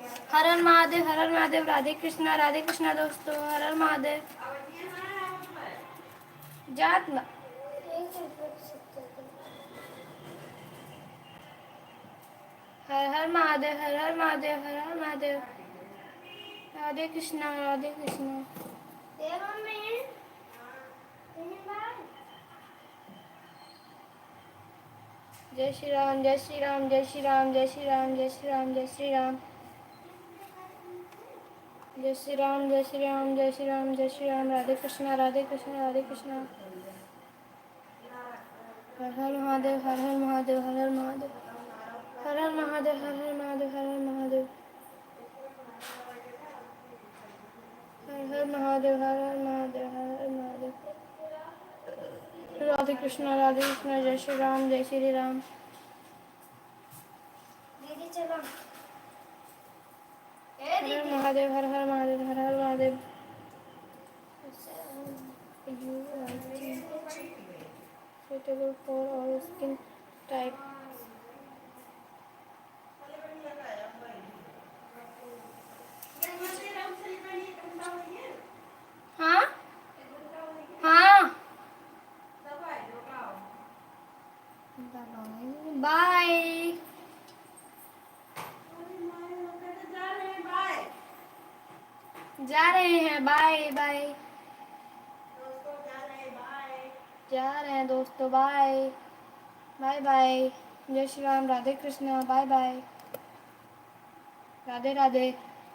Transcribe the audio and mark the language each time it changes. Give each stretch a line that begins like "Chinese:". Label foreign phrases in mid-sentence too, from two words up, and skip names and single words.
Hindi: हर हर महादेव, हर हर महादेव। राधे कृष्णा दोस्तों, हर हर महादेव। जात ना हर हर महादेव, हर हर महादेव, हर हर महादेव। राधे कृष्णा, राधे कृष्णा। जय श्री राम, जय श्री राम, जय श्री राम, जय श्री राम, जय श्री राम, जय श्री राम। जय श्री राम, जय श्री राम, जय श्री राम, जय श्री राम। राधे कृष्णा, राधे कृष्णा, राधे कृष्णा। हर हर महादेव, हर हर महादेव, हर हर महादेव। हर हर महादेव, हर हर महादेव, हर हर महादेव। हर हर महादेव, हर हर महादेव, हर हर महादेव। राधे कृष्णा, जय श्री राम, जय श्री राम। दीदी चलो। हर हर महादेव, हर हर महादेव, हर हर महादेव।
English: Suitable for all skin type.
Hindi: हाँ हाँ बाय। जा रहे हैं, बाय बाय। जा रहे हैं दोस्तों, बाय बाय बाय। जय श्री राम, राधे कृष्णा, बाय बाय। राधे राधे।